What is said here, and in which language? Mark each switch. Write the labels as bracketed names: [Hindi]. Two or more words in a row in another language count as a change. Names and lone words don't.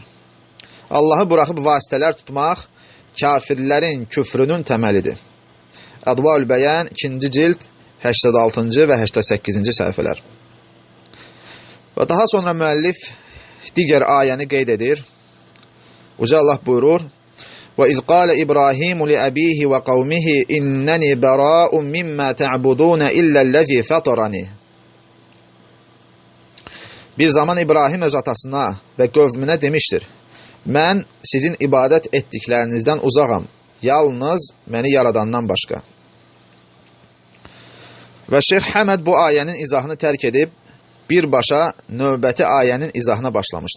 [Azerbaijani] Allahı buraxıb vasitələr tutmaq kafirlərin küfrünün təməlidir. Advaul Bəyan 2-ci cild 86-cı və 88-ci səhifələr. Və daha sonra müəllif digər ayəni qeyd edir. Uca Allah buyurur: [Arabic] وَإِذْ قَالَ إِبْرَاهِيمُ لِأَبِيهِ وَقَوْمِهِ إِنَّنِي بَرَاءٌ مِّمَّا تَعْبُدُونَ إِلَّا الَّذِي فَطَرَنِي. [Azerbaijani] Bir zaman İbrahim öz atasına və qövmünə demişdir: Mən sizin ibadət etdiklərinizdən uzağam, yalnız məni yaradandan başqa. Və Şeyx Həməd bu ayənin izahını tərk edib, birbaşa növbəti ayənin izahına başlamışdı.